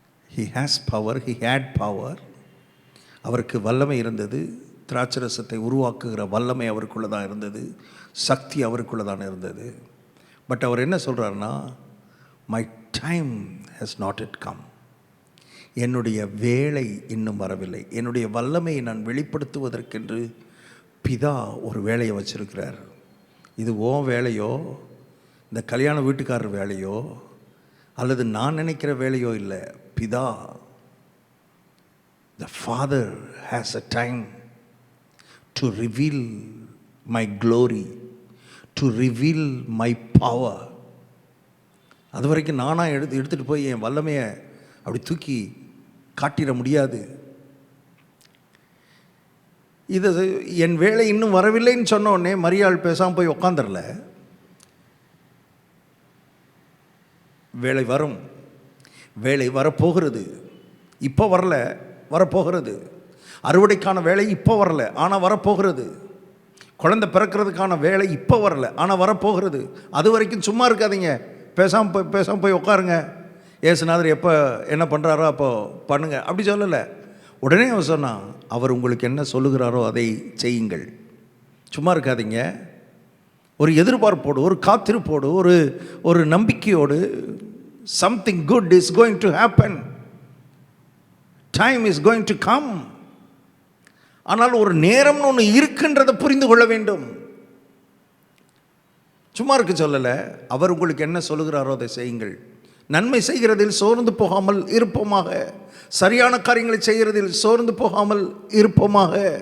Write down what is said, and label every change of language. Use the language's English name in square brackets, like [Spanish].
[English] he has power, he had power. [Tamil] அவருக்கு வல்லமை இருந்தது. திராட்சரசத்தை உருவாக்குகிற வல்லமை அவருக்குள்ளே தான் இருந்தது, சக்தி அவருக்குள்ளே தான் இருந்தது. பட் அவர் என்ன சொல்கிறாருன்னா, [English] my time has not yet come, [Tamil] என்னுடைய வேளை இன்னும் வரவில்லை. என்னுடைய வல்லமையை நான் வெளிப்படுத்துவதற்கென்று பிதா ஒரு வேலையை வச்சிருக்கிறார். இது உன் வேலையோ, இந்த கல்யாண வீட்டுக்காரர் வேலையோ, அல்லது நான் நினைக்கிற வேலையோ இல்லை. [English] பிதா, the Father has a time to reveal my glory, to reveal my power. [Tamil] அது வரைக்கும் நானாக எடுத்துகிட்டு போய் என் வல்லமையை அப்படி தூக்கி காட்டிட முடியாது. இது என் வேலை இன்னும் வரவில்லைன்னு சொன்ன உடனே மரியாள் பேசாமல் போய் உக்காந்துடல. வேலை வரும், வேலை வரப்போகிறது. இப்போ வரல, வரப்போகிறது. அறுவடைக்கான வேலை இப்போ வரல, ஆனால் வரப்போகிறது. குழந்தை பிறக்கிறதுக்கான வேலை இப்போ வரல, ஆனால் வரப்போகிறது. அது வரைக்கும் சும்மா இருக்காதீங்க, பேசாமல் போய் உட்காருங்க. இயேசுநாதர் எப்போ என்ன பண்ணுறாரோ அப்போ பண்ணுங்க அப்படி சொல்லலை. உடனே அவர் சொன்னான், அவர் உங்களுக்கு என்ன சொல்லுகிறாரோ அதை செய்யுங்கள். சும்மா இருக்காதீங்க. ஒரு எதிர்பார்ப்போடு, ஒரு காத்திருப்போடு, ஒரு நம்பிக்கையோடு, [English] something good is going to happen, time is going to come. [Tamil] ஆனால் ஒரு நேரம்னு ஒன்று இருக்குன்றதை புரிந்து கொள்ள வேண்டும். சும்மா இருக்க சொல்லலை. அவர் உங்களுக்கு என்ன சொல்லுகிறாரோ அதை செய்யுங்கள். நன்மை செய்கிறதில் சோர்ந்து போகாமல் இருப்போமாக, சரியான காரியங்களை செய்கிறதில் சோர்ந்து போகாமல் இருப்போமாக.